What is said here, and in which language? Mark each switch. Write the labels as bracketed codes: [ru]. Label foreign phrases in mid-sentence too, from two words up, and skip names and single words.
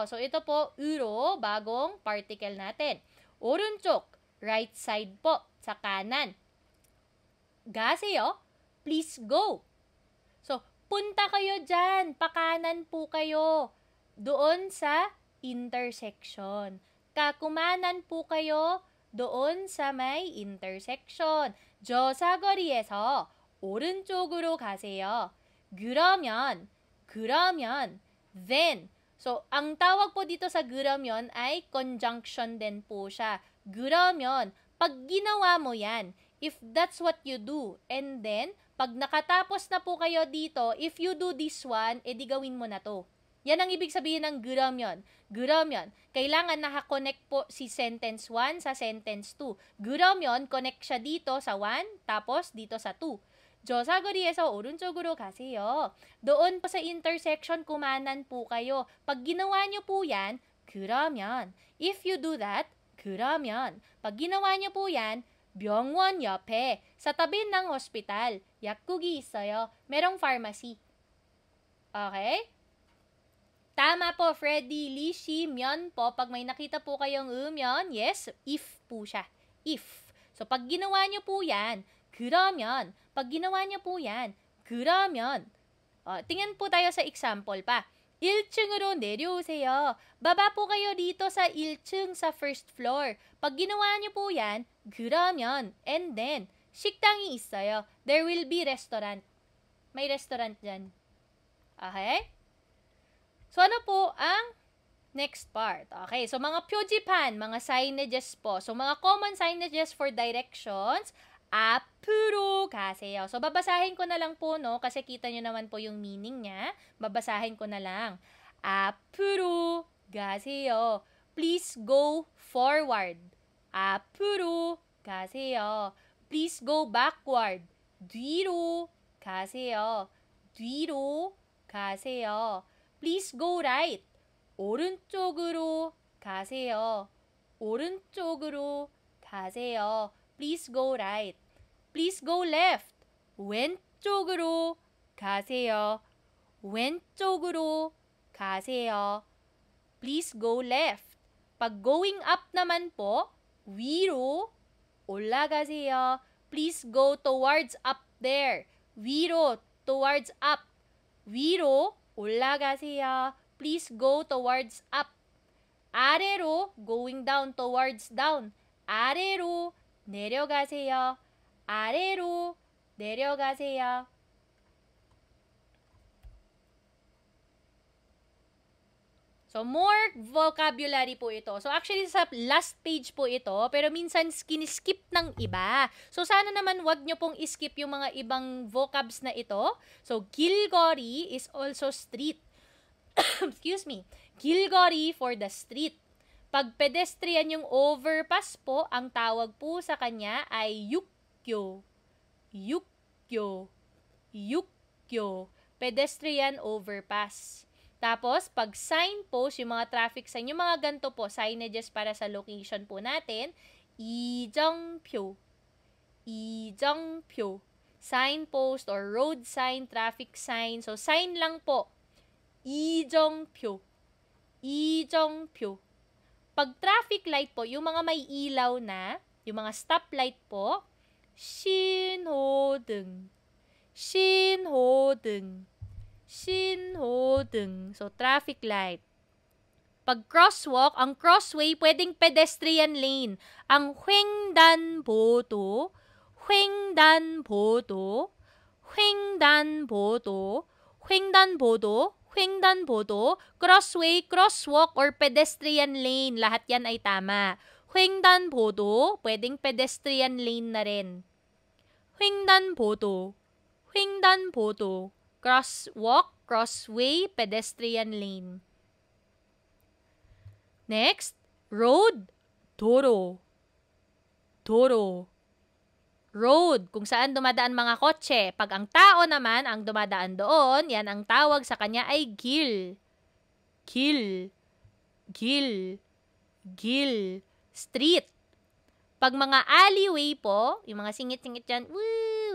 [tl] So, ito po, 으로, bagong particle natin. 오른쪽, [en] right side [tl] po, sa kanan. [en] 가세요, please go. [tl] So, punta kayo dyan, pakanan po kayo, doon sa intersection. Kakumanan po kayo, doon sa may intersection. [ko] 저 사거리에서 오른쪽으로 가세요. 그러면, [en] then. [tl] So, ang tawag po dito sa 그러면 ay conjunction din po siya. 그러면, pag ginawa mo yan, [en] if that's what you do, and then, [tl] pag nakatapos na po kayo dito, [en] if you do this one, [tl] edi gawin mo na to. Yan ang ibig sabihin ng 그러면. [ko] 그러면, [tl] kailangan nakakonect po si sentence 1 sa sentence 2. 그러면, connect siya dito sa 1, tapos dito sa 2. [ko] 저 사거리에서 오른쪽으로 가세요. [tl] Doon po sa intersection, kumanan po kayo. Pag ginawa nyo po yan, [ko] 그러면. [en] If you do that, [ko] 그러면. [tl] Pag ginawa nyo po yan, [ko] 병원 옆에, [tl] sa tabi ng hospital, [ko] 약국이 있어요. [tl] Merong pharmacy. Okay? Tama po, Freddy, Lishi, myon po. Pag may nakita po kayong myon, yes, if po siya. If. So, pag ginawa nyo po yan, 그러면. Pag ginawa nyo po yan, 그러면. Tingnan po tayo sa example pa. [ko] 1층으로 내려오세요. [tl] Baba po kayo dito sa 1층 sa [en] first floor. [tl] Pag ginawa nyo po yan, [ko] 그러면, [en] and then, [ko] 식당이 있어요. [en] There will be restaurant. [tl] May restaurant dyan. Okay? So, ano po ang next part? Okay, so mga 표지판, mga signages po. So, mga [en] common signages for directions, [ko] 앞으로 가세요. [tl] So, babasahin ko na lang po, no? Kasi kita nyo naman po yung meaning niya. Babasahin ko na lang. [ko] 앞으로 가세요. [en] Please go forward. [ko] 앞으로 가세요. [en] Please go backward. [ko] 뒤로 가세요. 뒤로 가세요. [en] Please go right. [ko] 오른쪽으로 가세요. 오른쪽으로 가세요. [en] Please go right. Please go left. [ko] 왼쪽으로 가세요. 왼쪽으로 가세요. [en] Please go left. [tl] Pag [en] going up [tl] naman po, [ko] 위로 올라가세요. [en] Please go towards up there. 위로, towards up. [ko] 위로 올라가세요. [en] Please go towards up. 아래로, going down towards down. [ko] 아래로 내려가세요. 아래로 내려가세요. [tl] So, So, [en] more vocabulary [tl] po ito. So, actually, sa last page po ito, pero minsan skip ng iba. So, sana naman wag nyo pong skip yung mga ibang vocabs na ito. So, [en] 길거리 is also street. Excuse me. 길거리 for the street. [tl] Pag pedestrian yung overpass po, ang tawag po sa kanya ay yukyo. [ko] Yukyo. Yukyo. [en] Pedestrian overpass. [tl] Tapos, pag signpost, yung mga [en] traffic sign, [tl] yung mga ganito po, signages para sa location po natin, [ko] 이정표. 이정표. [en] Signpost or road sign, traffic sign. [tl] So, sign lang po. [ko] 이정표. 이정표. [tl] Pag traffic light po, yung mga may ilaw na, yung mga stoplight po, [ko] 신호등. 신호등. 신호등. [en] So, traffic light. [tl] Pag crosswalk, ang crossway, pwedeng [en] pedestrian lane. [ko] Ang 횡단보도, 횡단보도, 횡단보도, 횡단보도, 횡단보도, [en] crossway, crosswalk, or pedestrian lane. [tl] Lahat yan ay tama. 횡단보도, pwedeng [en] pedestrian lane [tl] na rin. [ko] 횡단보도, 횡단보도. [en] Crosswalk, crossway, pedestrian lane. Next, road, [ko] 도로. 도로. [tl] Road, kung saan dumadaan mga kotse. Pag ang tao naman ang dumadaan doon, yan ang tawag sa kanya ay 길. [ko] 길. 길. 길. [en] Street. [tl] Pag mga alleyway po, yung mga singit-singit dyan, woo!